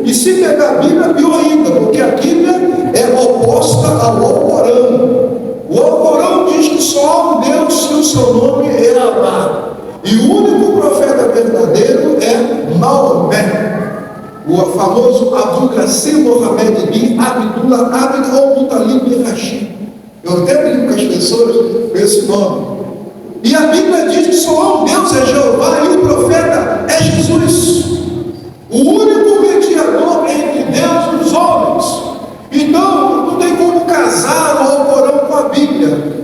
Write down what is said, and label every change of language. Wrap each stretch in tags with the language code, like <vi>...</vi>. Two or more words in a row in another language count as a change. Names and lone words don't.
<pt>E se pegar a Bíblia, pior ainda, porque a Bíblia é oposta ao Alcorão. O Alcorão diz que só há um Deus se o seu nome é Alá. E o único profeta verdadeiro é Maomé, o famoso Abdul Qasim Mohammed bin Abdullah Abd al-Muttalib bin Rashid. Eu até brinco com as pessoas com esse nome. E a Bíblia diz que só há um Deus, é Jeová, e o profeta é Jesus, o único mediador entre Deus e os homens. Então, não tem como casar o Alcorão com a Bíblia.</pt>